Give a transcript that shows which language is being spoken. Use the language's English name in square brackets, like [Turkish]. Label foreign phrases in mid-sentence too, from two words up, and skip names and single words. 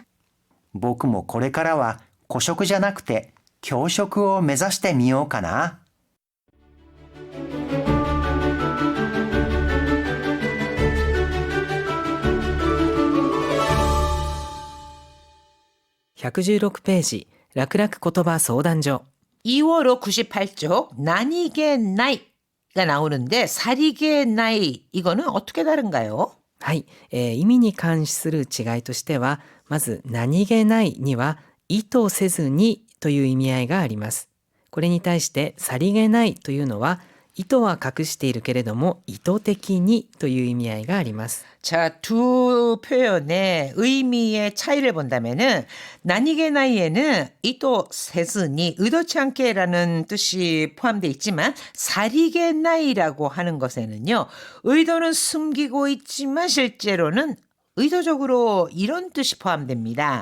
[Japanese] 僕もこれからは個食じゃなくて教食を目指してみようかな。 116ページ、楽々言葉相談所。 [Korean] 2월호 98쪽 나니게 나이가 나오는데 사리게 나이 이거는 어떻게 다른가요? [Japanese] はい、意味に関する違いとしては、まず何気ないには意図せずにという意味合いがあります。これに対してさりげないというのは意図は隠しているけれども意図的にという意味合いがあります。 [Korean] 자, 두 표현의 의미의 차이를 본다면은 나니게나이에는 [Japanese] 意図せずに [Korean] 의도치 않게라는 뜻이 포함되어 있지만 사리게나이라고 하는 것에는요. 의도는 숨기고 있지만 실제로는 의도적으로 이런 뜻이 포함됩니다.